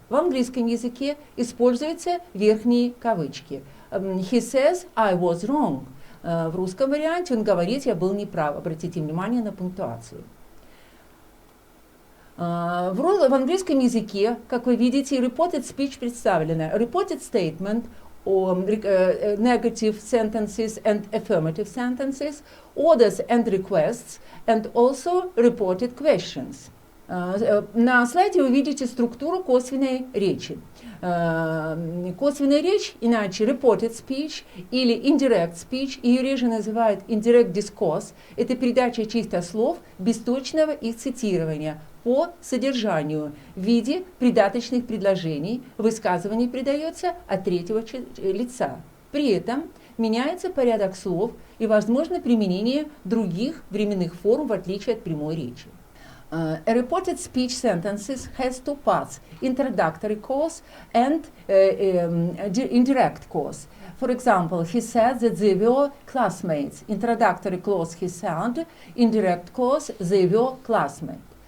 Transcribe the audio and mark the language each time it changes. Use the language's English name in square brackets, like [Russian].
[Russian] В английском языке используются верхние кавычки. He says, I was wrong. В русском варианте он говорит, я был неправ. Обратите внимание на пунктуацию. В английском языке, как вы видите, reported speech представлена. [English] Reported statement, negative sentences and affirmative sentences, orders and requests, and also reported questions. [Russian] На слайде вы видите структуру косвенной речи. Косвенная речь, иначе reported speech или indirect speech, ее реже называют indirect discourse, это передача чисто слов без точного их цитирования по содержанию в виде придаточных предложений, высказывание придается от третьего лица. При этом меняется порядок слов и возможно применение других временных форм в отличие от прямой речи. [English] A reported speech sentences has two parts, introductory clause and indirect clause. For example, he said that they were classmates. Introductory clause he said, indirect clause they were classmates.